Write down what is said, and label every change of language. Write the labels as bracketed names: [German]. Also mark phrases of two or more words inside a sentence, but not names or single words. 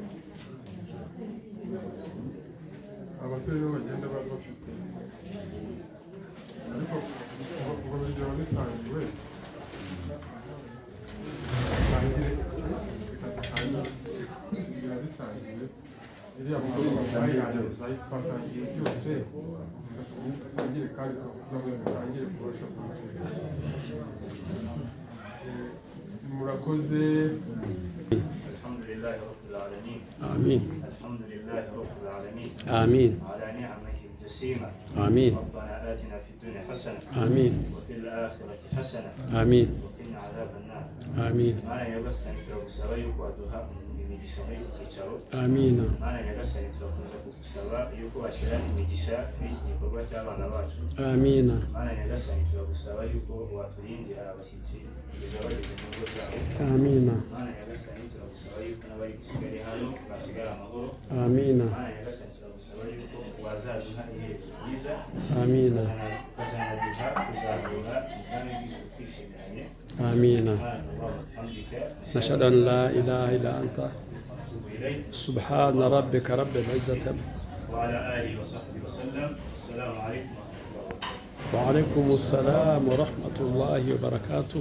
[Kinyarwanda] abasore bo bagenda bafite ariko ngo bigira bisangiwe bigira bisangiwe iriya mugoroba bayirangiza twasangiye byose dusangire kandi tuzongera dusangire kurusha murakoze. [Arabic] الحمد لله رب العالمين. Amin. الحمد لله رب العالمين. Amin. على نعمه الجسيمة. آمين. ربنا آتنا في الدنيا حسنة. آمين. وفي الآخرة حسنة. آمين. وقنا عذاب النار. آمين. [Kinyarwanda] Mana nyagasani turagusaba yuko waduha imigisha muri iki cyicaro. Amina. Mana nyagasani turakomeza kugusaba yuko washyira imigisha muri iki gikorwa cy'abana bacu. Amina. Mana nyagasani turagusaba yuko waturindira abashyitsi kugeza bageze mu ngo zabo. Amina. Mana nyagasani turagusaba yuko n'abari gusigara hano basigara amahoro. Amina. Mana nyagasani turagusaba yuko wazaduha iherezo ryiza. Amina. ukazanaduha kuzahura ubwami bw'ijuru twishimiranye. [Arabic] آمين. وبحمدك نشهد أن لا إله إلا أنت ونتوب إليك. سبحان ربك رب العزة وعلى آله وصحبه وسلم. السلام عليكم ورحمة الله وبركاته. وعليكم السلام ورحمة الله وبركاته.